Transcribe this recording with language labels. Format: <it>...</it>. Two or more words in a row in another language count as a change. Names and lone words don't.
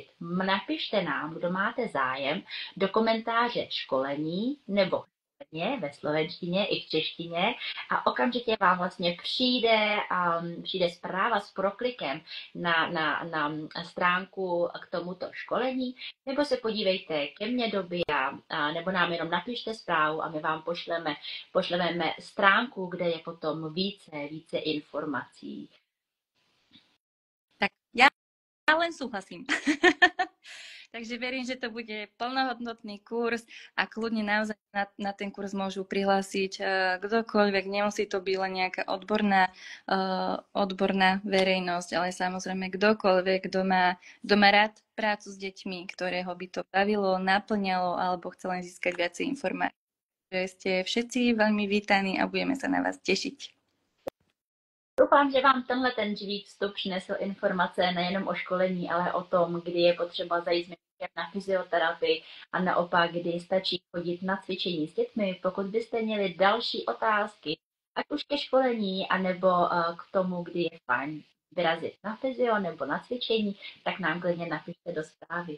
<cs>Napište nám, kdo máte zájem, do komentáře školení nebo ve slovenštině i v češtině a okamžitě vám vlastně přijde zpráva s proklikem na stránku k tomuto školení, nebo se podívejte ke mně do BIA, nebo nám jenom napište zprávu a my vám pošleme stránku, kde je potom více informací.</cs> <sk>Tak ja len súhlasím. Takže verím, že to bude plnohodnotný kurz a kľudne naozaj na ten kurz môžu prihlásiť kdokoľvek. Nemusí to byť len nejaká odborná verejnosť, ale samozrejme kdokoľvek, kto má rád prácu s deťmi, ktorého by to bavilo, naplňalo alebo chce len získať viacej informácií. Takže ste všetci veľmi vítaní a budeme sa na vás tešiť.</sk> <cs>Doufám, že vám tenhle ten živý vstup přinesl informace nejenom o školení, ale o tom, kdy je potřeba zajít na fyzioterapii a naopak, kdy stačí chodit na cvičení s dětmi. Pokud byste měli další otázky, ať už ke školení, anebo k tomu, kdy je fajn vyrazit na fyzio nebo na cvičení, tak nám klidně napište do zprávy.</cs>